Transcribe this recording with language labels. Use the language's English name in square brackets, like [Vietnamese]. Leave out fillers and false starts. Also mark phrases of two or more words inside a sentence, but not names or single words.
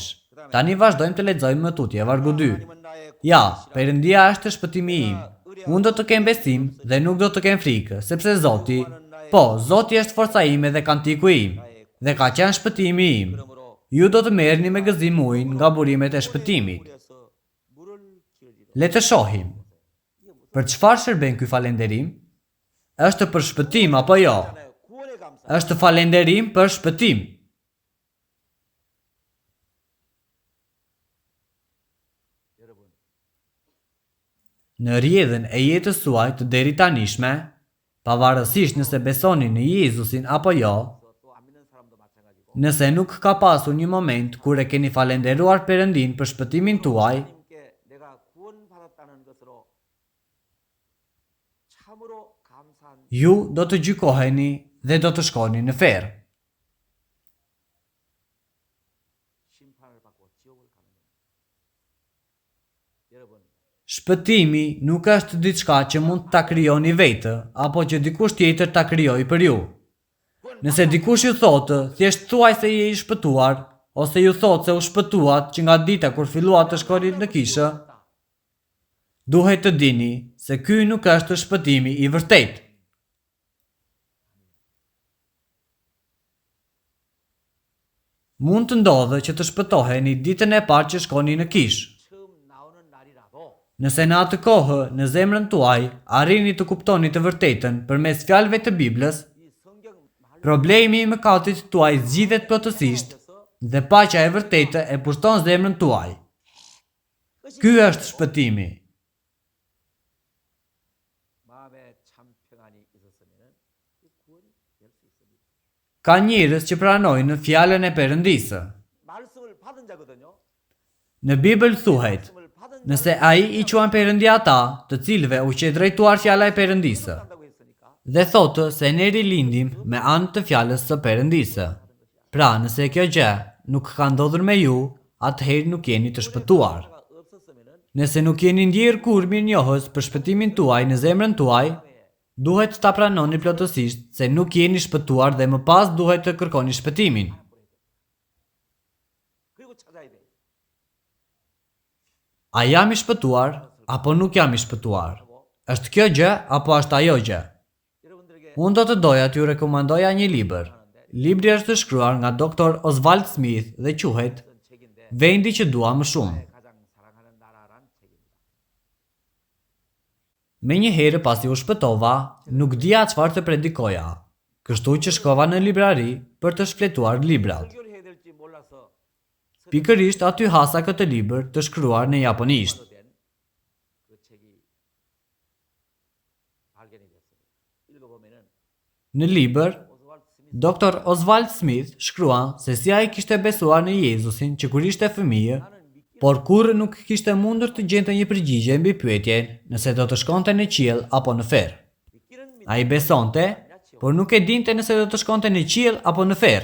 [Albanian] Tani vazhdojmë të lexojmë më tutje vargu 2. Ja, Perëndia është shpëtimi im. Unë do të kem besim dhe nuk do të kem frikë, sepse Zoti, Zoti është forca ime dhe kantiku im, dhe ka qenë shpëtimi im. Ju do të merrni me gëzim ujin nga burimet e shpëtimit. [Korean] 그래서 물을 기울이라. [Albanian] Le të shohim. Për çfarë shërben ky falenderim? Është për shpëtim apo jo? [Korean] 구원의 감사. [Albanian] Është falenderim për shpëtim. [Korean] 여러분, [Albanian] Në rrjedhën e jetës suaj të deri tanishme, pavarësisht nëse besoni në Jezusin apo jo, [Korean] 또 안 믿는 사람도 마찬가지고 [Albanian] nëse nuk ka pasur një moment kur e keni falenderuar Perëndin për shpëtimin tuaj, [Korean] 하나님께 내가 구원받았다는 것으로 참으로 감사한 [Albanian] ju do të gjykoheni dhe do të shkoni në ferë. [Korean] 심판을 받고 지옥을 가는 겁니다. 여러분, [Albanian] Shpëtimi nuk është diçka që mund ta krijoni vetë apo që dikush tjetër ta krijojë për ju. Nëse dikush ju thotë, thjesht thuaj se je i shpëtuar, ose ju thotë se u shpëtuat që nga dita kur filluat të shkoni në kishë, duhet të dini se ky nuk është shpëtimi i vërtetë. Mund të ndodhë që të shpëtoheni ditën e parë që shkoni në kishë. [Korean] 처음 나오는 날이라도 [Albanian] Nëse në atë kohë në zemrën tuaj arrini të kuptoni të vërtetën përmes fjalëve të Biblës, [Korean] 이 성경 말 [Albanian] problemi i mëkatit tuaj zgjidhet plotësisht dhe paqja e vërtetë e pushton zemrën tuaj. Ky është shpëtimi. [Korean] 마음에 참 평안이 있었으면 이 구원이 될 수 있습니다. [Albanian] Ka njerëz që pranojnë fjalën e Perëndisë. [Korean] 말씀을 받은 자거든요. [Albanian] Në Bibël thuhet, [Korean] 말씀을 받은 [Albanian] nëse ai i quan Perëndia ata, të cilëve u që drejtuar fjala e Perëndisë, [Korean] 한다고 했으니까 [Albanian] dhe thotë se ne rilindim me anë të fjalës së Perëndisë. Pra, nëse kjo gjë nuk ka ndodhur me ju, atëherë nuk jeni të shpëtuar. [Korean] 가 없었으면은 [Albanian] Nëse nuk jeni ndjerë kur mirënjohës për shpëtimin tuaj në zemrën tuaj, duhet ta pranoni plotësisht se nuk jeni shpëtuar dhe më pas duhet të kërkoni shpëtimin. [Korean] 그리고 찾아야 돼. [Albanian] A jam i shpëtuar apo nuk jam i shpëtuar? Është kjo gjë apo është ajo gjë? [Korean] 여러분들에게 [Albanian] Unë do të doja t'ju rekomandoja një libër. Libri është shkruar nga Dr. Oswald Smith dhe quhet [Korean] 어떤 책인데 [Albanian] Vendi që dua më shumë. [Korean] 가장 사랑하는 나라란 책입니다. [Albanian] Me një herë pasi u shpëtova, nuk dija çfarë të predikoja, kështu që shkova në librari për të shfletuar librat. [Korean] 해결해야 될지 몰라서 [Albanian] Pikërisht aty hasa këtë libër të shkruar në japonisht. [Korean] 된 그 책이 발견이 됐어요. 읽어보면은 [Albanian] Në libër, 오스왈드 스미스 Dr. Oswald Smith shkruan se si ai kishte besuar në Jezusin që kur ishte fëmijë, por kurrë nuk kishte mundur të gjente një përgjigje mbi pyetjen nëse do të shkonte në qiell apo në ferr. [Korean] 믿기는 [Albanian] Ai besonte, por nuk e dinte nëse do të shkonte në qiell apo në ferr.